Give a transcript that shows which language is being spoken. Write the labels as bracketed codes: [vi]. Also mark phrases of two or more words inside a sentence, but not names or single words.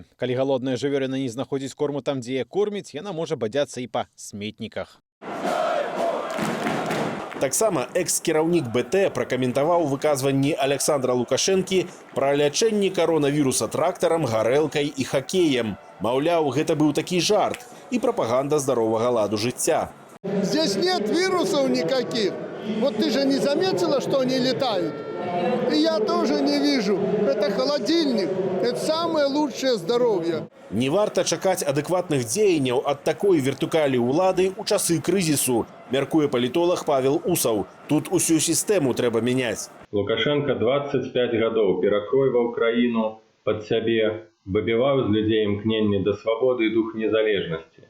[be] Калі галодная жывёліна не знаходзіць корму там, дзе яе корміць, яна можа бадзяцца і па сметніках. Таксама экс-кіраўнік БТ пракаментаваў выказванні Александра Лукашэнкі пра лячэнне каронавіруса трактарам, гарэлкай і хакеем. Маўляў, гэта быў такі жарт і прапаганда здаровага ладу жыцця. [ru] Здесь нет вирусов никаких. Вот ты же не заметила, что они летают? И я тоже не вижу. Это холодильник. Это самое лучшее здоровье. [be] Не варта чакаць адэкватных дзеянняў ад такой вертыкалі ўлады ў часы крызісу, мяркуе палітолог Павел Усаў. Тут усю сістэму трэба мяняць. Лукашенко 25 гадоў перакройваў краіну пад сябе, выбіваў з людзей імкненне да свабоды і дух незалежнасці.